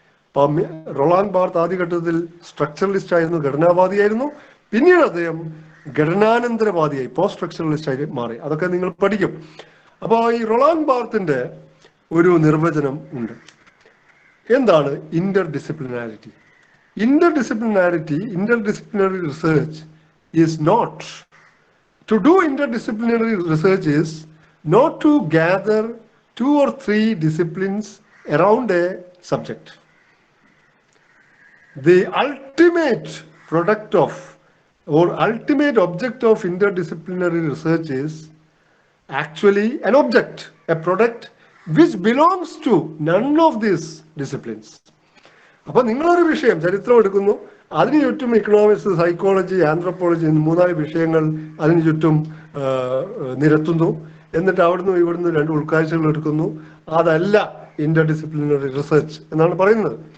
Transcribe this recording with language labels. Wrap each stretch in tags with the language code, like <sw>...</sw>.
<ml>അപ്പം റൊളാങ് ബാർത്ത് ആദ്യഘട്ടത്തിൽ സ്ട്രക്ചറലിസ്റ്റ് ആയിരുന്നു, ഘടനാവാദിയായിരുന്നു. പിന്നീട് അദ്ദേഹം ഘടനാനന്തരവാദിയായി, പോസ്റ്റ് സ്ട്രക്ചറലിസ്റ്റ് ആയി മാറി. അതൊക്കെ നിങ്ങൾ പഠിക്കും. അപ്പോൾ ഈ റൊളാങ് ബാർത്തിന്റെ ഒരു നിർവചനം ഉണ്ട്. എന്താണ് Inter ഡിസിപ്ലിനാരിറ്റി?</ml> <en>Interdisciplinary research is not to do interdisciplinary research is not to gather 2 or 3 disciplines around a subject. The ultimate product of or ultimate object of interdisciplinary research is actually an object, a product which belongs to none of these disciplines.</en> <ml>അപ്പൊ നിങ്ങളൊരു വിഷയം ചരിത്രം എടുക്കുന്നു, അതിന് ചുറ്റും economics, psychology, anthropology എന്നീ 4 വിഷയങ്ങൾ അതിന് ചുറ്റും നിരത്തുന്നു. എന്നിട്ട് അവിടുന്ന് ഇവിടുന്ന് 2 ഉൾക്കാഴ്ചകൾ എടുക്കുന്നു. അതല്ല ഇന്റർ ഡിസിപ്ലിനറി റിസർച്ച് എന്നാണ് പറയുന്നത്.</ml>